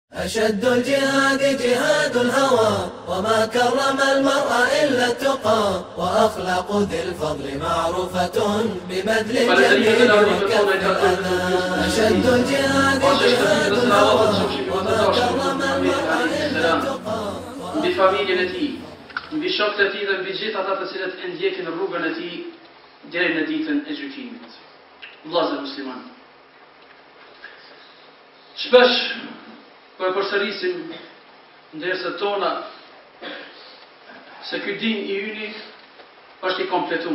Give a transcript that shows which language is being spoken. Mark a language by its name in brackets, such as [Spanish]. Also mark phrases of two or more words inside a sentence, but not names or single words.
[Arabic] أشد الجهاد جهاد الهوى وما كرم المرء إلا التقى وأخلاق ذي الفضل معروفة ببذل الجميل وكف الأذى. أشد الجهاد جهاد الهوى وما كرم المرء إلا التقى. [Albanian] بفامiljen e tij, mbi shokët e tij dhe mbi gjithë ata të cilët e ndjekin rrugën e tij deri në ditën e gjykimit. Vëllezër musliman, shpesh po e përsërisim ndërsa tona se ky din i yni është i kompletuar.